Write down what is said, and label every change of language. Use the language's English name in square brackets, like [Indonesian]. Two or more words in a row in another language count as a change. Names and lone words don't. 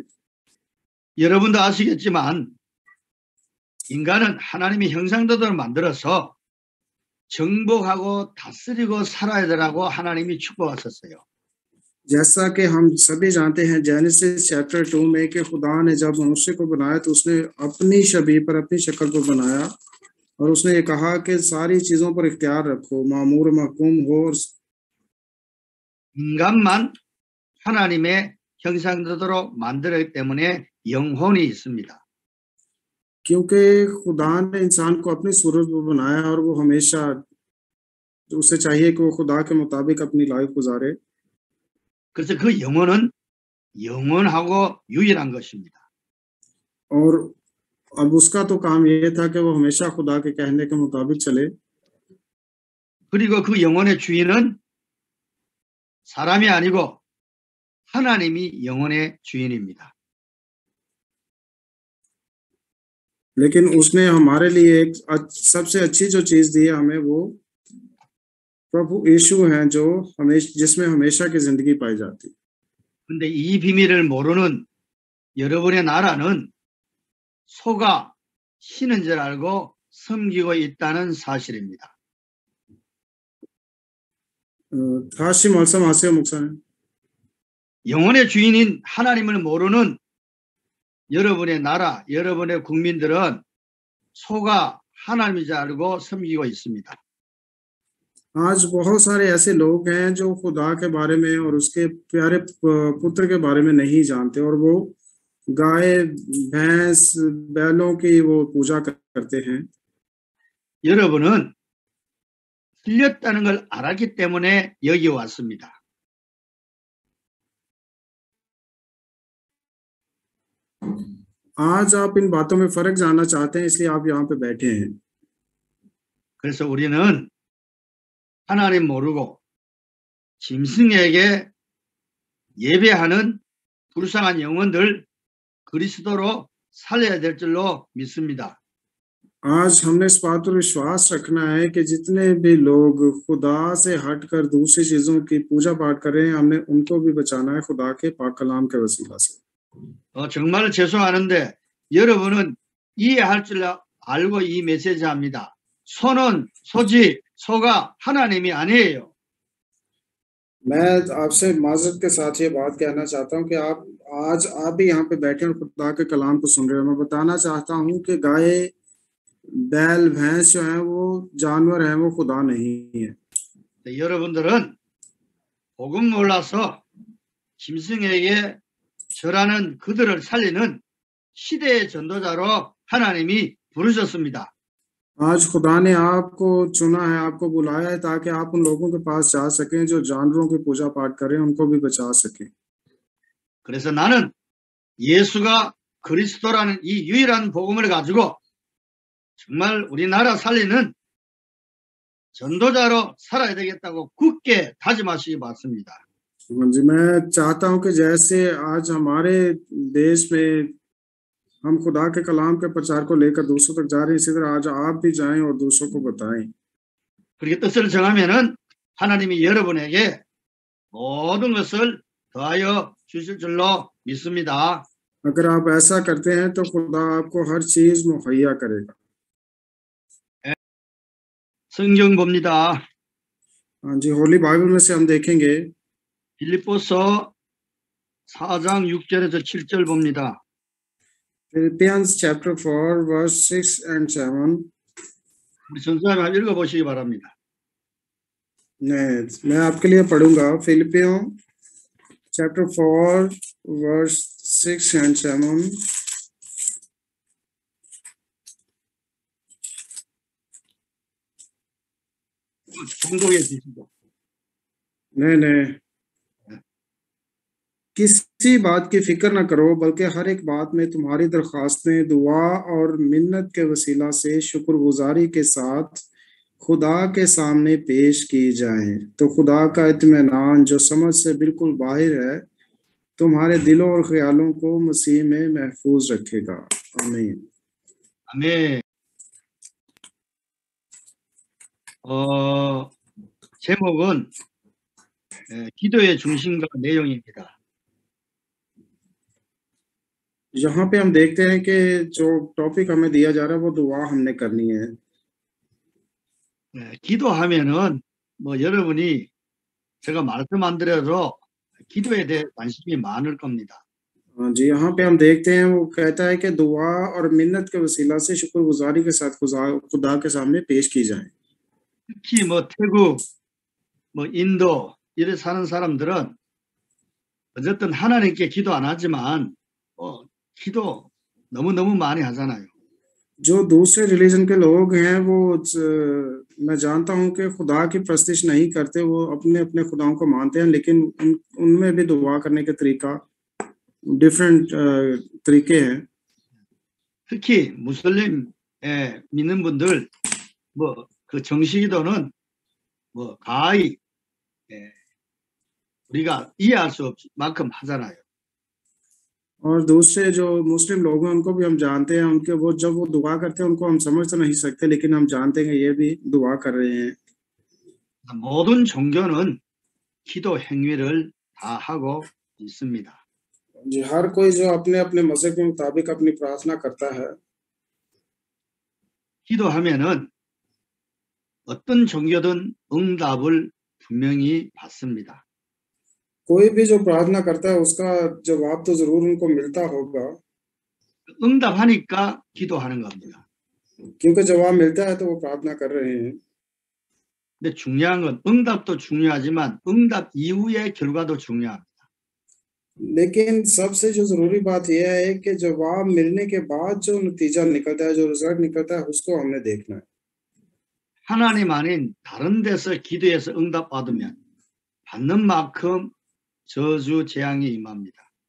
[Korean] 여러분도 아시겠지만 인간은 하나님이 형상대로 만들어서 정복하고 다스리고 살아야 되라고 하나님이 축복하셨어요. [Hindi] जैसा कि हम सभी जानते हैं जेनेसिस चैप्टर 2 में कि खुदा ने जब मनुष्य को बनाया तो उसने अपनी शबीह पर अपनी शक्ल पर बनाया और उसने ये कहा कि सारी चीजों पर इख्तियार रखो, मामूर महकूम हो। [Korean] 인간만 하나님의 형상대로 만들었기 때문에 영혼이 있습니다. [Hindi] क्योंकि खुदा ने इंसान को अपनी सूरत पर बनाया और वो हमेशा उसे चाहिए कि वो खुदा के मुताबिक अपनी लाइफ गुजारे। [Korean] 그래서 그 영혼은 영원하고 유일한 것입니다. [Hindi] और अब उसका तो काम ये था कि वो हमेशा खुदा के कहने के मुताबिक चले। [Korean] 그리고 그 영혼의 주인은 사람이 아니고 하나님이 영혼의 जुइनिमिता। [Hindi] लेकिन उसने हमारे लिए एक सबसे अच्छी जो चीज दी है हमें, वो प्रभु यीशु हैं जो जिसमें हमेशा की जिंदगी पाई जाती है। [Korean] 근데 이 비밀을 모르는 여러분의 나라는 소가 쉬는 줄 알고 섬기고 있다는 사실입니다. 다시 말씀하세요, 목사님. 영혼의 주인인 하나님을 모르는 여러분의 나라, 여러분의 국민들은 소가 하나님인 줄 알고 섬기고 있습니다. [Hindi] आज बहुत सारे ऐसे लोग हैं जो खुदा के बारे में और उसके प्यारे पुत्र के बारे में नहीं जानते और वो गाय भैंस बैलों की वो पूजा करते हैं। [Korean] 여러분은 틀렸다는 걸 알았기 때문에 여기 왔습니다. [Hindi] आज आप इन बातों में फर्क जानना चाहते हैं, इसलिए आप यहाँ पे बैठे हैं। [Korean] 그래서 우리는 하나님 모르고 짐승에게 예배하는 불쌍한 영혼들 그리스도로 살려야 될 줄로 믿습니다. [Hindi] आज हमने इस बात पर विश्वास रखना है कि जितने भी लोग खुदा से हटकर दूसरी चीजों की पूजा पाठ कर रहे हैं, हमने उनको भी बचाना है खुदा के पाक कलाम के वसीला से। [Korean] 정말 죄송하는데 여러분은 이해할 줄 알고 이 메시지 합니다. 소는 소지, 소가 하나님이 아니에요. [Hindi] मैं आपसे माजरत के साथ ये बात कहना चाहता हूँ कि आप भी यहाँ पे बैठे और खुदा के कलाम को सुन रहे हो। मैं बताना चाहता हूँ कि गाय बैल भैंस जो है वो जानवर हैं, वो खुदा नहीं है। [Korean] 여러분들은 복음 몰라서 짐승에게 절하는 그들을 살리는 시대의 전도자로 하나님이 부르셨습니다. [Hindi] आज खुदा ने आपको चुना है, आपको बुलाया है ताकि आप उन लोगों के पास जा सकें जो जानवरों की पूजा पाठ करें, उनको भी बचा सकें। [Korean] 그래서 나는 예수가 그리스도라는 이 유일한 복음을 가지고 정말 우리나라 살리는 전도자로 살아야 되겠다고 굳게 다짐하시기 바랍니다. [Hindi] जी, मैं चाहता हूं कि जैसे आज हमारे देश में हम खुदा के कलाम के प्रचार को लेकर दूसरों तक जा रहे हैं, इसी तरह आज आप भी जाएं और दूसरों को बताएं। [Korean] 그렇게 뜻을 정하면은 하나님이 여러분에게 모든 것을 더하여 주실 줄로 믿습니다. [Hindi] अगर आप ऐसा करते हैं तो खुदा आपको हर चीज मुहैया करेगा। [Korean] 성경 봅니다. [Hindi] हाँ जी, होली बाइबल में से हम देखेंगे [Korean] 빌립보서 4장 6절에서 7절 봅니다. [English] Philippians chapter 4 verse 6 and 7. [Korean] 우리 전사님 한번 읽어보시기 바랍니다. [Hindi] मैं आपके लिए पढ़ूंगा फिलिपियों [English] chapter 4 verse 6 and 7. [Korean] 공독해 주시고. [Hindi] नहीं, किसी बात की फिक्र न करो, बल्कि हर एक बात में तुम्हारी दरख्वास्तें दुआ और मिन्नत के वसीला से शुक्रगुजारी के साथ खुदा के सामने पेश की जाएं, तो खुदा का इत्मीनान जो समझ से बिल्कुल बाहर है तुम्हारे दिलों और ख्यालों को मसीह में महफूज रखेगा। आमीन। [Korean] 아멘. 제목은 기도의 중심과 내용입니다. [Hindi] यहाँ पे हम देखते हैं कि जो टॉपिक हमें दिया जा रहा है वो दुआ हमने करनी है। [Korean] 기도하면은 뭐 여러분이 제가 말씀 안 드려도 기도에 대해 관심이 많을 겁니다. [Hindi] हाँ जी, यहाँ पे हम देखते हैं वो कहता है कि दुआ और मिन्नत के वसीला से शुक्रगुजारी के साथ खुदा के सामने पेश की जाए। [Korean] 특히 뭐 태국, 뭐 인도 이래 사는 사람들은 어쨌든 하나님께 기도 안 하지만 기도 너무너무 많이 하잖아요. [Hindi] जो दूसरे रिलीजन के लोग हैं वो मैं जानता हूँ कि खुदा की प्रस्तिश नहीं करते, वो अपने अपने खुदाओं को मानते हैं, लेकिन उनमें भी दुआ करने के तरीका डिफरेंट तरीके हैं। [Korean] 특히 무슬림 믿는 분들 뭐 그 정시기도는 뭐 가히 우리가 이해할 수 없을 만큼 하잖아요. [Hindi] और दूसरे जो मुस्लिम लोग हैं उनको भी हम जानते हैं, उनके वो जब वो दुआ करते हैं उनको हम समझ तो नहीं सकते, लेकिन हम जानते हैं ये भी दुआ कर रहे हैं। [Korean] 모든 종교는 기도 행위를 다 하고 있습니다. [Hindi] जी, हर कोई जो अपने अपने मज़हब के मुताबिक अपनी प्रार्थना करता है। [Korean] 기도하면은 어떤 종교든 응답을 분명히 받습니다. [Hindi] कोई भी जो प्रार्थना करता है उसका जवाब तो जरूर उनको मिलता होगा, [Korean] 응답하니까 기도하는 겁니다. [Hindi] क्योंकि जवाब मिलता है तो वो प्रार्थना कर रहे हैं। [Korean] 근데 중요한 건 응답도 중요하지만 응답 이후의 결과도 중요합니다. [Hindi] लेकिन सबसे जो जरूरी बात यह है कि जवाब मिलने के बाद जो नतीजा निकलता है, जो रिजल्ट निकलता है, उसको हमने देखना है। [Korean] 하나님 아닌 다른 데서 기도해서 응답 받으면 받는 만큼 저주 재앙이 임합니다.